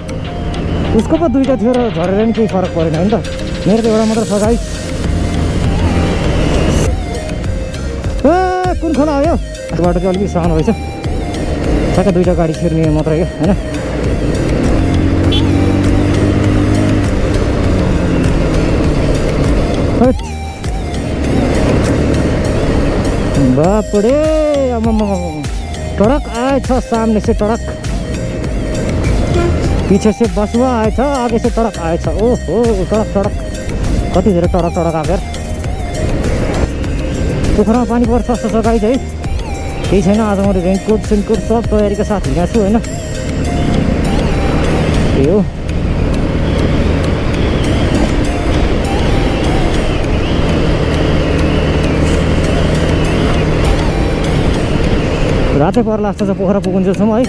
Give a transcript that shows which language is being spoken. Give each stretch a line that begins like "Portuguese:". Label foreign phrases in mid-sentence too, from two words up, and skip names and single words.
Nepali: उसको पो दुईवटा थियो र झरेर नि केही फरक परेन होइन त, मेरो त एउटा मात्र छ गाइस। कुन खोला हो यो? त्यो बाटो चाहिँ अलिकति सानो रहेछ, ठ्याक्क दुईवटा गाडी छिर्ने मात्रै क्या होइन। हट।
Hindi: बाप रे, ट्रक आया था सामने से, ट्रक पीछे से बसुआ आया था, आगे से ट्रक आया था।
Nepali: ओहो, ट्रक कति धेरै ट्रक आएको यार। पोखरामा पानी पर्छ जस्तो छ गाइज है। केही छैन, आज मैले रेनकोट सेनकोट सब तयारीका साथ हिँडेको छु होइन। त्यही हो। रातै पर्ला जस्तो छ पोखरा पुगुन्जेलसम्म है।